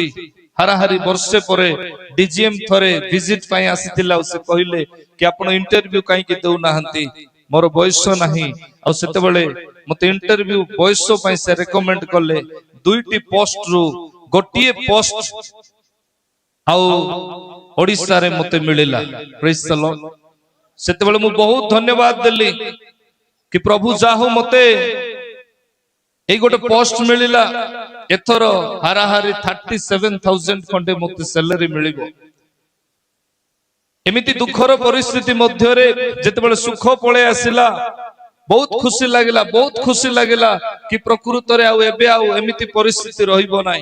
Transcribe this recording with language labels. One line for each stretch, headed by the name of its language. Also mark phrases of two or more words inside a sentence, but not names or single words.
Odia: ହାରାହାରି ବର୍ଷେ ପରେ ଡିଜିଏମ ଥରେ ଭିଜିଟ ପାଇଁ ଆସିଥିଲେ, ସେ କହିଲେ କି ଆପଣ ଇଣ୍ଟରଭ୍ୟୁ କାହିଁ କି ଦେଉ ନାହାନ୍ତି, ମୋର ବୟସ ନାହିଁ। ଆ ସେତେବେଳେ ମତେ ଇଣ୍ଟରଭ୍ୟୁ ବୟସ ପାଇଁ ସେ ରେକମେଣ୍ଡ କଲେ। 2ଟି ପୋଷ୍ଟ ରୁ ଗୋଟିଏ ପୋଷ୍ଟ ଆଉ ଓଡ଼ିଶା ରେ ମତେ ମିଳିଲା।
English: Praise the Lord.
Odia: ସେତେବେଳେ ମୁଁ ବହୁତ ଧନ୍ୟବାଦ ଦେଲି କି ପ୍ରଭୁ ଯାହୁ ମତେ ଏ ଗୋଟେ ପୋଷ୍ଟ ମିଳିଲା। ଏଥର ହାରାହାରି 37,000 ଖଣ୍ଡେ ମତେ ସାଲାରି ମିଳିବ। ଏମିତି ଦୁଃଖର ପରିସ୍ଥିତି ମଧ୍ୟ ରେ ଯେତେବେଳେ ସୁଖ ପଳେ ଆସିଲା ବହୁତ ଖୁସି ଲାଗିଲା, ବହୁତ ଖୁସି ଲାଗିଲା କି ପ୍ରକୃତ ରେ ଆଉ ଏବେ ଆଉ ଏମିତି ପରିସ୍ଥିତି ରହିବ ନାହିଁ।